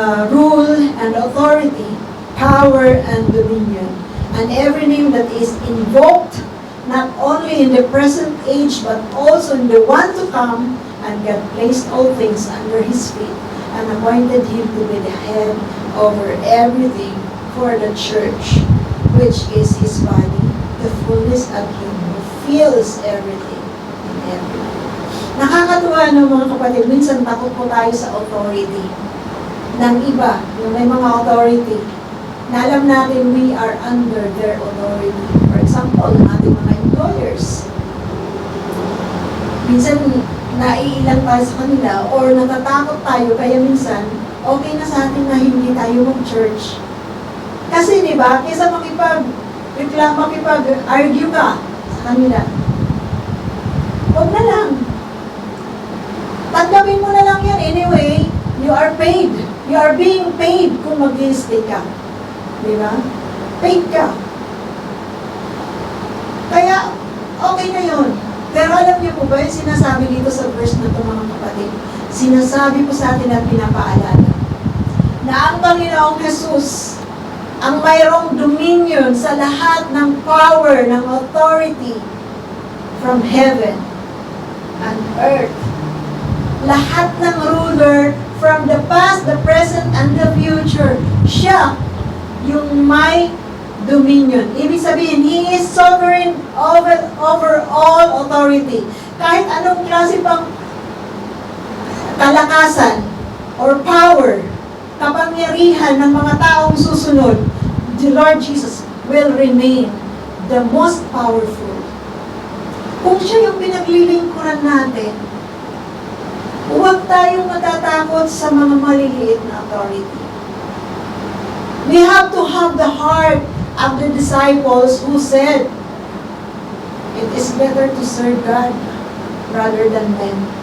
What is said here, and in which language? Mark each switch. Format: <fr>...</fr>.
<en>rule and authority, power and dominion, and every name that is invoked, not only in the present age, but also in the one to come, and God placed all things under His feet, and appointed Him to be the head over everything for the church, which is His body, the fullness of Him who fills everything in everything.</en> <tl>Nakakatuwa no mga kapatid, minsan takot po tayo sa authority ng iba, yung may mga authority. na alam natin</tl> <en>we are under their authority. For example,</en> <tl>ng ating mga employers. Minsan, naiilang tayo sa kanila or natatakot tayo, kaya minsan, okay na sa atin na hindi tayo mag-church. Kasi, di ba, kaysa makipag-argue ka sa kanila, huwag na lang. Tanggapin mo na lang yan.</tl> <en>Anyway, you are paid. You are being paid</en> <tl>kung mag-i-stay ka. Di ba? Paid ka. Kaya, okay na yun. Pero alam niyo po ba yung sinasabi dito sa verse na ito, mga kapatid? Sinasabi po sa atin at pinapaalala na ang Panginoong Jesus ang mayroong dominion sa lahat ng power, ng authority</tl> <en>from heaven and earth.</en> <tl>Lahat ng</tl> <en>ruler from the past, the present, and the future.</en> <tl>Siya yung may dominion. Ibig sabihin,</tl> <en>He is sovereign over all authority.</en> <tl>Kahit anong klase pang kalakasan or power, kapangyarihan ng mga taong susunod,</tl> <en>the Lord Jesus will remain the most powerful.</en> <tl>Kung siya yung pinaglilingkuran natin, huwag tayong matatakot sa mga maliliit na authority.</tl> <en>We have to have the heart of the disciples who said, it is better to serve God rather than men.</en>